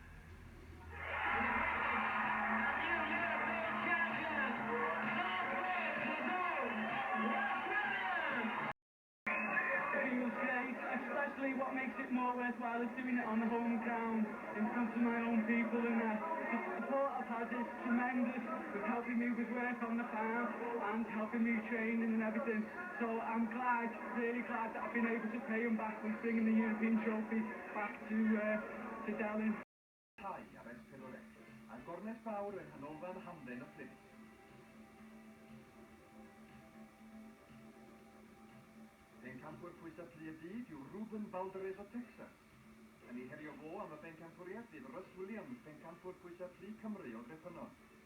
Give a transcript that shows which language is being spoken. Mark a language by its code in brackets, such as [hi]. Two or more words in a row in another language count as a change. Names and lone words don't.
[en] Especially what makes it more worthwhile is doing it on the home ground in front of my own people, and the support I've had is tremendous with helping me with work on the farm and helping me training and everything. So I'm glad, really glad that I've been able to pay him back with bringing the European trophy back to Delyn. [cy] Thai ar S4C, a gornes fawr yn Hanolfan Hamden o Plymouth. Bencampwr pwysau plu y byd yw Ruben Balderes o Texas. Yn ei herio fo am y bencampwriaeth fydd Russ Williams, bencampwr pwysau plu Cymru o Grefynon.